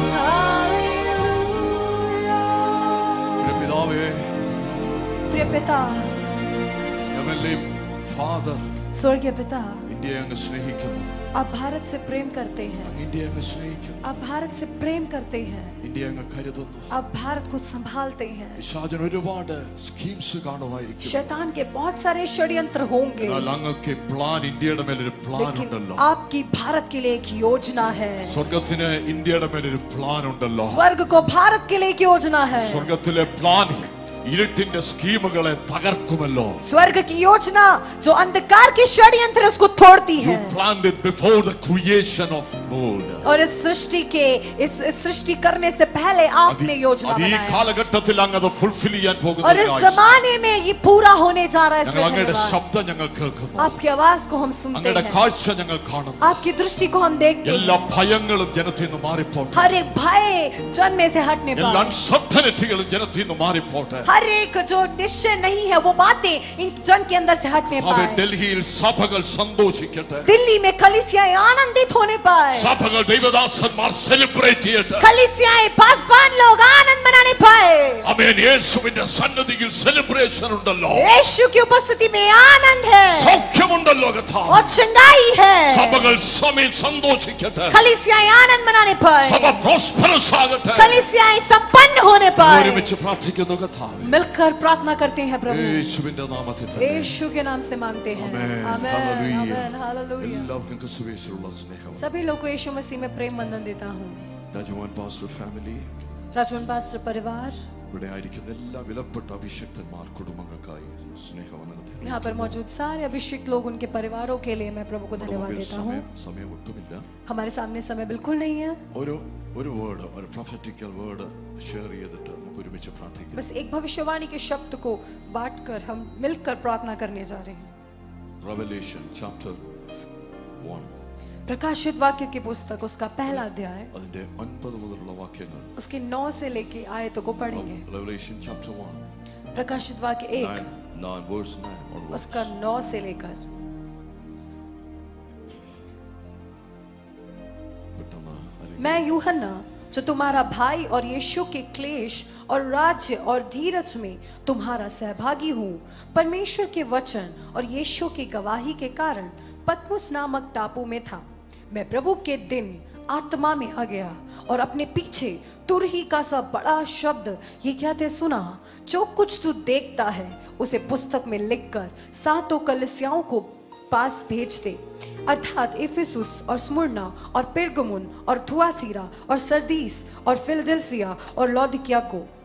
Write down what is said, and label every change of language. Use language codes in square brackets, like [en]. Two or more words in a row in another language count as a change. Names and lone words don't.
[hi] प्रिय पिता, [en] Father, [hi] स्वर्गीय पिता, [ml] ഇന്ത്യയെ അങ്ങ് സ്നേഹിക്കുന്നു, [hi] आप भारत से प्रेम करते हैं, [ml] ഇന്ത്യയെ അങ്ങ് സ്നേഹിക്കുന്നു, [hi] आप भारत से प्रेम करते हैं, [ml] ഇന്ത്യയെ അങ്ങ് കരുതുന്നു. [hi] आप भारत को संभालते हैं. [ml] പിശാചിന് ഒരുപാട് സ്കീംസ് കാണുമായിരിക്കും, [hi] शैतान के बहुत सारे षड्यंत्र होंगे, [ml] എന്നാൽ അങ്ങക്ക് പ്ലാൻ, ഇന്ത്യയുടെ മേലൊരു പ്ലാൻ [hi] लेकिन [ml] ഉണ്ടല്ലോ. [hi] आपकी भारत के लिए एक योजना है. [ml] സ്വർഗത്തിന് ഇന്ത്യയുടെ മേലൊരു പ്ലാൻ ഉണ്ടല്ലോ. [hi] स्वर्ग को भारत के लिए एक योजना है. [ml] സ്വർഗത്തിലെ പ്ലാൻ ഇരുട്ടിന്റെ സ്കീമുകളെ തകർക്കുമല്ലോ. [hi] स्वर्ग की योजना जो अंधकार के षड्यंत्र उसको तोड़ती [en] You [hi] है. [en] planned it before the creation of world. [hi] और इस सृष्टि करने से पहले आपने योजना [ml] അത് ഈ [hi] बनाया. [ml] കാലഘട്ടത്തിൽ അങ്ങ് അത് ഫുൾഫിൽ ചെയ്യാൻ [hi] और [ml] പോകുന്ന [hi] इस जमाने में ये पूरा होने जा रहा है. [ml] ഞങ്ങൾ അങ്ങയുടെ [hi] इसमें [ml] ശബ്ദം ഞങ്ങൾ കേൾക്കുന്നു, [hi] आपकी आवाज को हम सुनते [ml] അങ്ങയുടെ [hi] हैं, [ml] കാഴ്ച ഞങ്ങൾ കാണുന്നു. [hi] आपकी दृष्टि को हम देखते [ml] എല്ലാ [hi] हैं. [ml] ഭയങ്ങളും ജനത്തിൽ നിന്ന് മാറിപ്പോട്ടെ, [hi] हर एक भय जन में से हटने [ml] എല്ലാ [hi] पाए. [ml] അൺസർട്ടനിറ്റികളും ജനത്തിൽ നിന്ന് മാറിപ്പോട്ടെ. [hi] हर एक जो निश्चय नहीं है वो बातें इन जन के अंदर से हटने [ml] അവ [hi] पाए. [ml] ഡൽഹിയിൽ സഭകൾ സന്തോഷിക്കട്ടെ, [hi] दिल्ली में कलीसियाएं आनंदित होने पाए. [ml] സഭകൾ ദൈവദാസന്മാർ സെലിബ്രേറ്റ് ചെയ്യട്ടെ. [hi] कलीसियाएं पासवान लोग आनंद मनाने पाए. [ml] ആമേൻ. യേശുവിന്റെ സന്നിധിയിൽ സെലിബ്രേഷൻ ഉണ്ടല്ലോ, [hi] यीशु की उपस्थिति में आनंद है [ml] സൗഖ്യമുണ്ടല്ലോ കഥാ. [hi] और चंगाई है. [ml] സഭകൾ സമയം സന്തോഷിക്കട്ടെ, [hi] कलीसियाएं आनंद मनाने पाए. [ml] സഭ പ്രോസ്പെറസ് ആകട്ടെ. [hi] कलीसियाएं संपन्न होने पाए. [ml] ഒരുമിച്ച് പ്രാർത്ഥിക്കുന്നു കഥാവേ, [hi] मिलकर प्रार्थना करते हैं प्रभु, [ml] യേശുവിന്റെ നാമത്തിൽ തന്നെ. [hi] यीशु के नाम से मांगते हैं. [ml] ആമേൻ. [hi] आमेन, [ml] ഹല്ലേലൂയ. [hi] आमेन, हालेलुया. [ml] എല്ലാവർക്കും ക്രിസ്തുയേശുവിലുള്ള സ്നേഹം. [hi] सभी लोग को यीशु मसीह में प्रेम वंदन देता हूँ. [ml] രാജവാൻ പാസ്റ്റർ ഫാമിലി, [hi] राजवन पास्टर परिवार, [ml] ഇവിടെ ആയിരിക്കുന്ന എല്ലാ വിലപ്പെട്ട അഭിഷിക്തന്മാർ കുടുംബങ്ങൾക്കായി സ്നേഹവന്ദനത്തെ. [hi] यहाँ पर मौजूद सारे अभिषिक्त लोग, उनके परिवारों के लिए मैं प्रभु को धन्यवाद देता हूँ. [ml] സമയം ഒട്ടുമില്ല. [hi] हमारे सामने समय बिल्कुल नहीं है. [ml] ഒരു വേർഡ്, ഒരു [en] prophetical word [ml] ഷെയർ ചെയ്തിട്ട് നമുക്ക് ഒരുമിച്ച് പ്രാർത്ഥിക്കാം. [hi] बस एक भविष्यवाणी के शब्द को बांटकर हम मिलकर प्रार्थना करने जा रहे हैं. [en] Revelation chapter 1, [hi] प्रकाशित वाक्य की पुस्तक उसका पहला अध्याय [ml] അതിന്റെ 9 മുതലുള്ള വാക്യങ്ങൾ. [hi] उसके 9 से लेके आयतों को पढ़ेंगे. [en] Revelation chapter 1, [hi] प्रकाशित वाक्य 1 [en] 9 verse 9 onwards. [hi] उसका 9 से लेकर. [ml] പെട്ടെന്ന് അല്ലെങ്കിൽ [hi] मैं यूहन्ना जो तुम्हारा भाई और यीशु के क्लेश और राज्य और धीरज में तुम्हारा सहभागी हूँ, परमेश्वर के वचन और यीशु की गवाही के कारण पतमुस नामक टापू में था. मैं प्रभु के दिन आत्मा में आ गया और अपने पीछे तुरही का सा बड़ा शब्द ये कहते सुना, जो कुछ तू देखता है उसे पुस्तक में लिखकर सातों कलीसियाओं को पास भेज दे, अर्थात इफिसुस और स्मुर्ना और पिरगमुन और थुआतीरा और सरदीस और फिलडेल्फिया और लौदीकिया को.